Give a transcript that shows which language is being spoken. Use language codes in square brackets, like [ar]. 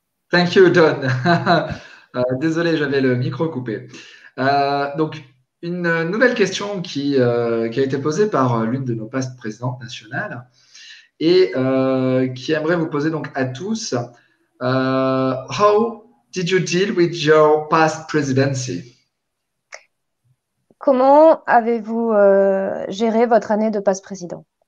[en] Thank you, Don. [fr] Désolé, j'avais le micro coupé. Donc, une nouvelle question qui a été posée par l'une de nos past présidentes nationales et qui aimerait vous poser donc à tous. [en] How did you deal with your past presidency? [fr] Comment avez-vous géré votre année de past président?